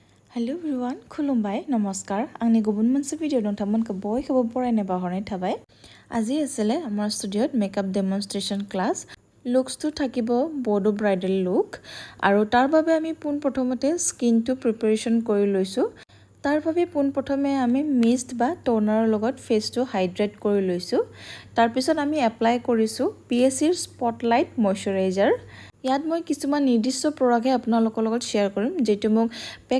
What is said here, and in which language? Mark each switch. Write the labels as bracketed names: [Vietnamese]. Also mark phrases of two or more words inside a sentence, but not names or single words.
[English] Hello everyone, [Bodo] खुलुमबाय नमस्कार आंनि गुबुन मोनसे भिडिअ नोंथांमोनखौ बयखौबो बरायनाय बावहरनाय थाबाय [Assamese] আজি आছিলে আমাৰ ষ্টুডিঅ'ত [English] makeup demonstration class [Assamese] লুকসটো থাকিব [English] Bodo bridal look [Assamese] আৰু তাৰ বাবে আমি পোনপ্ৰথমতে স্কিনটো প্ৰিপাৰেচন কৰি লৈছো তাৰ বাবে পোনপ্ৰথমে আমি মিষ্ট বা টোনাৰৰ লগত ফেসটো হাইড্ৰেট কৰি লৈছো তাৰ পিছত আমি এপ্লাই কৰিছো পিএসিৰ [English] spotlight moisturizer [Assamese] ইয়াত মই কিছুমান নিৰ্দিষ্ট প্ৰডাক্টে আপোনালোকৰ লগত শেয়াৰ কৰিম যেটো মোক পেক